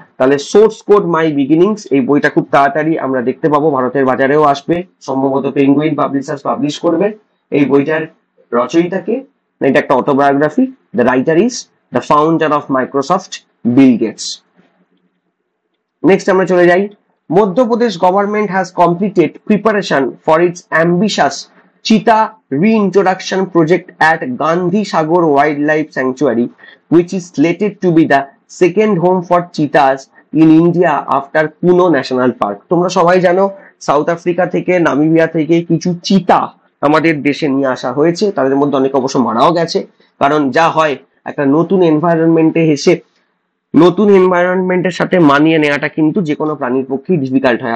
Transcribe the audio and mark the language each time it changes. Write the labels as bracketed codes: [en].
[bn] তাহলে source code মাই beginnings এই বইটা খুব তাড়াতাড়ি আমরা দেখতে পাবো, ভারতের বাজারেও আসবে, সম্ভবত পেঙ্গুইন পাবলিশার্স পাবলিশ করবে। এই বইটার রচয়িতাকে, এটা একটা autobiography. [en] The writer is the founder of Microsoft, Bill Gates. [bn] Next আমরা চলে যাই। [en] Madhya Pradesh government has completed preparation for its ambitious cheetah reintroduction project at Gandhi Sagar Wildlife Sanctuary, which is slated to be the second home for cheetahs in India after Kuno National Park. [bn] তোমরা সবাই জানো south Africa থেকে, Namibia থেকে কিছু চিতা আমাদের দেশে নিয়ে আসা হয়েছে। তাদের মধ্যে অনেক অবশ্য মারাও গেছে। কারণ যা হয়, একটা নতুন এনভায়রনমেন্টে এসে নতুন এনভায়রনমেন্টের সাথে মানিয়ে নেওয়াটা কিন্তু যে কোনো প্রাণীর পক্ষেই ডিফিকাল্ট হয়।